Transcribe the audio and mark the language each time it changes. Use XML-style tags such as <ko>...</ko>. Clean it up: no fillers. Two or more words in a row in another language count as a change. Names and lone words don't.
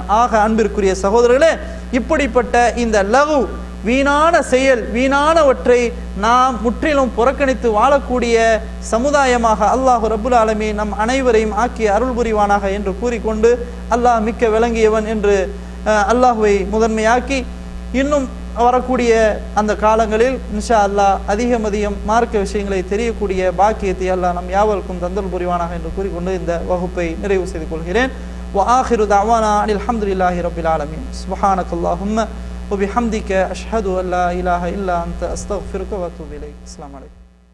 <ta>ஆக அன்பிற்குரிய சகோதரர்களே, இப்படிப்பட்ட இந்த லகு, வீணான செயல், வீணானவற்றை நாம் முற்றிலும் புறக்கணித்து வாழக்கூடிய சமுதாயமாக</ta> <ar>الله رب العالمين</ar> <ta>நம் அனைவரையும் ஆக்கி அருள் புரிவானாக என்று கூறிக்கொண்டு, அல்லாஹ் மிக்க விளங்கியவன் என்று அல்லாஹுவை முதன்மையாக்கி, இன்னும் வரக்கூடிய அந்த காலங்களில்</ta> <ar>إن شاء الله</ar> <ta>அதிகம் மார்க்க விஷயங்களை தெரியக்கூடிய பாக்கியத்தை அல்லாஹ் நம் யாவருக்கும் தந்தல் புரிவானாக என்று கூறிக்கொண்டு இந்த வகுப்பை நிறைவு செய்து கொள்கிறேன்.</ta> <ar>وآخر دعوانا أن الحمد لله رب العالمين. سبحانك اللهم وبحمدك أشهد أن لا إله إلا أنت أستغفرك وأتوب إليك. السلام عليكم.</ar>